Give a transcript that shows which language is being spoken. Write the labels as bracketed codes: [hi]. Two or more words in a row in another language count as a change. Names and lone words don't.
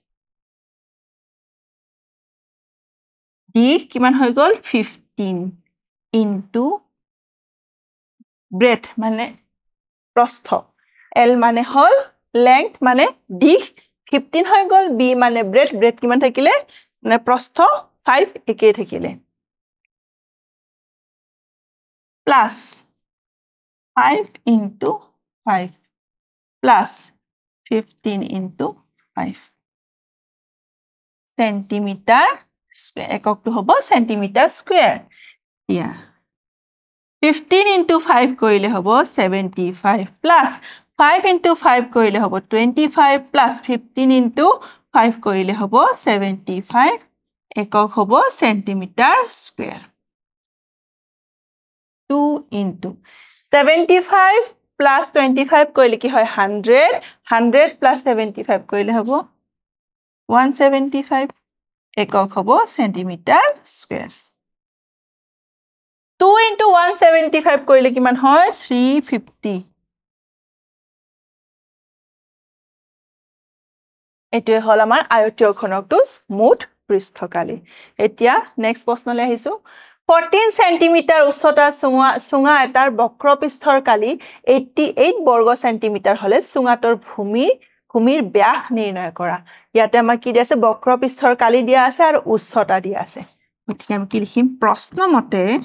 [as] দিশ কিমান হৈ গল [en] 15 into breadth [as] মানে প্ৰস্থ L মানে হল length মানে দিশ 15 হৈ গল B মানে breadth কিমান থাকিলে মানে প্ৰস্থ 5 একেই থাকিলে [en] plus 5 into 5 plus 15 into 5 centimeter [as] square এককটো হ'ব [en] centimeter square [as] ইয়া 15 into 5 কৰিলে হ'ব 75 plus 5 into 5 কৰিলে হ'ব 25 plus 15 into 5 কৰিলে হ'ব 75 একক হ'ব [en] centimeter square [as] 2 into 75 plus 25 কৰিলে কি হয় 100 plus 75 কৰিলে হ'ব 175 একক হ'ব [en] centimeter square [as] 2 into 175 কৰিলে কিমান হয় 350 এটোৱে হল আমাৰ আয়তীয় ঘনকটোৰ মুঠ পৃষ্ঠকালি এতিয়া নেক্সট প্ৰশ্নলৈ আহিছো 14 সেন্টিমিটাৰ উচ্চতাৰ সুঙা এটাৰ বক্ৰপৃষ্ঠৰ কালি 88 বৰ্গ সেন্টিমিটাৰ হলে সুঙাটোৰ ভূমিৰ ব্যাস নিৰ্ণয় কৰা ইয়াতে আমাৰ কি দিয়া আছে বক্ৰপৃষ্ঠৰ কালি দিয়া আছে আৰু উচ্চতা দিয়া আছে গতিকে আমি কি লিখিম প্ৰশ্নমতে